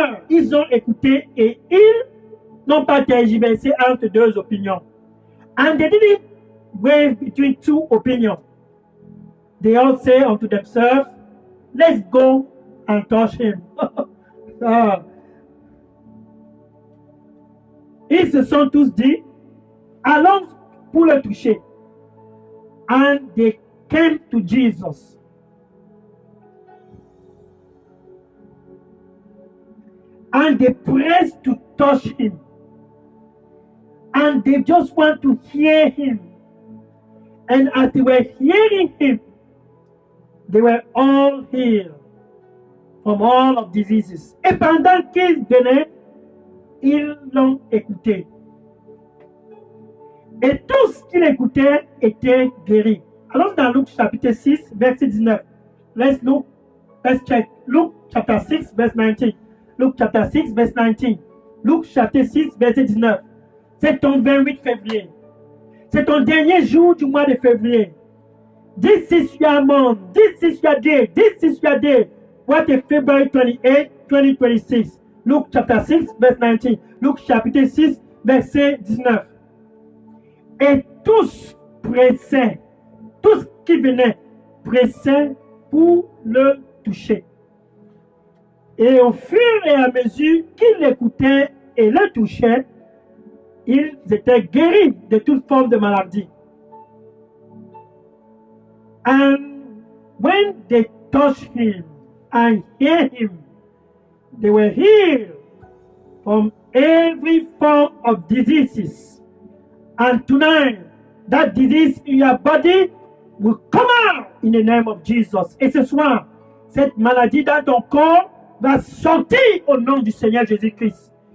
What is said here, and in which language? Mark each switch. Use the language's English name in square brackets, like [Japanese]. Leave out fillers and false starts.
[French] Ils ont écouté et ils n'ont pas tergiversé entre deux opinions. [English] And they didn't wave between two opinions. They all say unto themselves, let's go and touch him. [French] Ils se sont tous dit, allons pour le toucher. [English] And they came to Jesus. And they pressed to touch him. And they just want to hear him. And as they were hearing him, they were all healed from all of diseases. [French] Et pendant qu'ils venaient, ils l'ont écouté. Et tous qui l'écoutaient étaient guéris. Allons dans Luc chapitre 6, verset 19. [English] Let's check. Luke chapter 6, verse 19. Luke chapter 6, verse 19. Luke chapter 6, verset 19. [French] C'est ton 28 février. C'est ton dernier jour du mois de février. [English] This is your month. This is your day. This is your day. What is February 28, 2026? Luke chapter 6, verse 19. [French] Luke chapitre 6, verset 19. Et tous pressaient, tous qui venaient pressaient pour le toucher. Et au fur et à mesure qu'ils l'écoutaient et le touchaient, ils étaient guéris de toute forme de maladie. [English] And when they touched him and heard him, they were healed from every form of diseases. And tonight, that disease in your body will come out in the name of Jesus. [French] Et ce soir, cette maladie dans ton corps va sortir au nom du Seigneur Jésus-Christ.